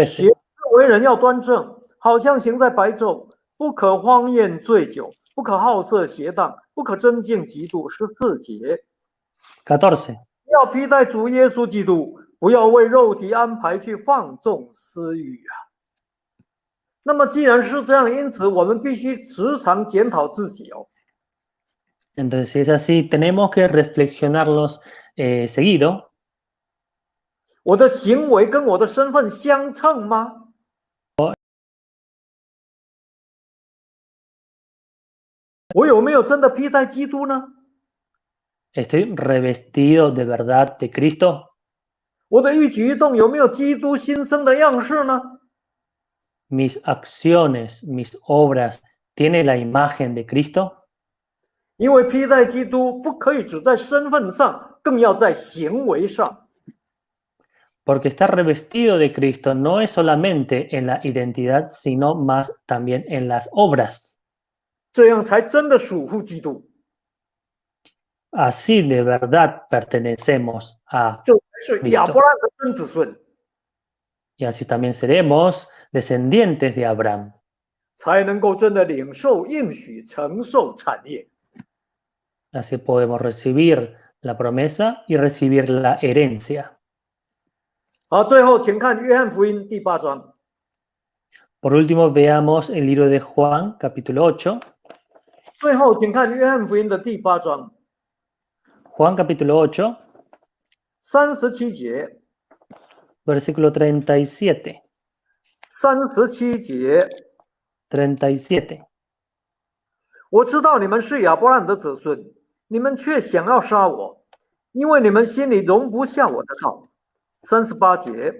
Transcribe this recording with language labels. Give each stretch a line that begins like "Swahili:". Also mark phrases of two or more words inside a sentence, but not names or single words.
Chinese: 行为人要端正，好像行在白昼，不可荒宴醉酒，不可好色邪荡，不可争竞嫉妒。14节， 14. 要披戴主耶稣基督，不要为肉体安排去放纵私欲啊。那么既然是这样，因此我们必须时常检讨自己哦。
Spanish: Entonces, si es así, tenemos que reflexionarlos seguido.
Chinese: 我的行为跟我的身份相称吗？我有没有真的披戴基督呢？
Spanish: ¿Estoy revestido de verdad de Cristo?
Chinese: 我的一举一动有没有基督新生的样式呢？
Spanish: ¿Mis acciones, mis obras tienen la imagen de Cristo?
Chinese: 因为披戴基督不可以只在身份上，更要在行为上。
Spanish: Porque estar revestido de Cristo no es solamente en la identidad, sino más también en las obras.
Chinese: 这样才真的属乎基督，
Spanish: Así de verdad pertenecemos a
Chinese: 这才是亚伯
Spanish: Cristo.
Chinese: 拉罕的真子孙，
Spanish: Y así también seremos descendientes de Abraham.
Chinese: 才能够真的领受应许，承受产业。
Spanish: Así podemos recibir la promesa y recibir la herencia.
Chinese: 好，最后请看约翰福音第8章。
Spanish: Por último, veamos el libro de Juan, capítulo 8.
Chinese: 最后请看约翰福音的第8章
Spanish: Juan, capítulo 8,
Chinese: 37 节。
Spanish: versículo 37.
Chinese: 37节，
Spanish: 37.
Chinese: 我知道你们是亚伯拉罕的子孙，你们却想要杀我，因为你们心里容不下我的道。38节，